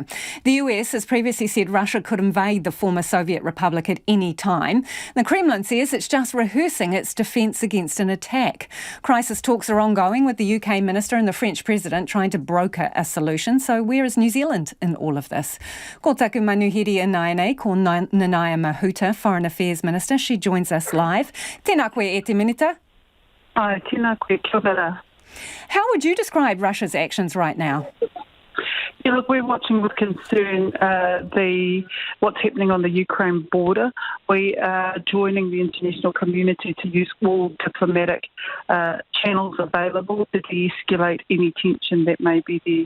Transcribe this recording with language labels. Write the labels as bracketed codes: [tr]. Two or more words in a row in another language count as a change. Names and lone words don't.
[en] The US has previously said Russia could invade the former Soviet republic at any time. The Kremlin says it's just rehearsing its defence against an attack. Crisis talks are ongoing with the UK Minister and the French President trying to broker a solution. So where is New Zealand in all of this? [mi] Ko taku manuhiri e nai nei, ko Nanaia Mahuta, [en] Foreign Affairs Minister. She joins us live. [mi] Tēnā koe e te minita. Tēnā koe, kia ora. [en] How would you describe Russia's actions right now? Yeah, look, we're watching with concern what's happening on the Ukraine border. We are joining the international community to use all diplomatic channels available to de-escalate any tension that may be there.